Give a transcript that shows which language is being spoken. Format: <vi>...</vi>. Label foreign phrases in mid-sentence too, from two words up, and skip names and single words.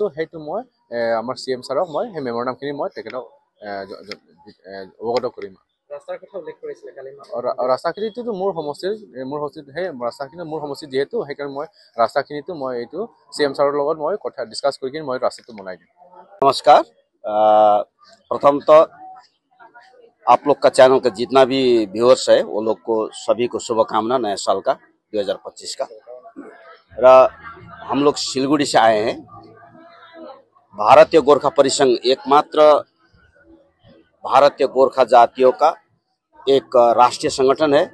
<as>সেইটো মই আমাৰ CM ছাৰক মই সেই মেম'ৰেণ্ডামখিনি মই তেখেতক অৱগত কৰিম। ৰাস্তাৰ কথা উল্লেখ কৰিছিলে কালি। ৰাস্তাখিনিতো মোৰ সমষ্টিত সেই ৰাস্তাখিনি মোৰ সমষ্টিত যিহেতু সেইকাৰণে মই ৰাস্তাখিনিতো মই এইটো CM ছাৰৰ লগত মই কথা ডিছকাছ কৰি কিনে মই ৰাস্তাটো বনাই দিম।</as> <hi>नमस्कार। प्रथमतः आप लोग का चैनल का जितना भी व्यूअर्स है वो लोग को सभी को शुभकामना नए साल का 2025 का। हम लोग सिलगुड़ी से आए हैं। भारतीय गोरखा परिसंघ एकमात्र भारतीय गोरखा जातियों का एक राष्ट्रीय संगठन है।</hi>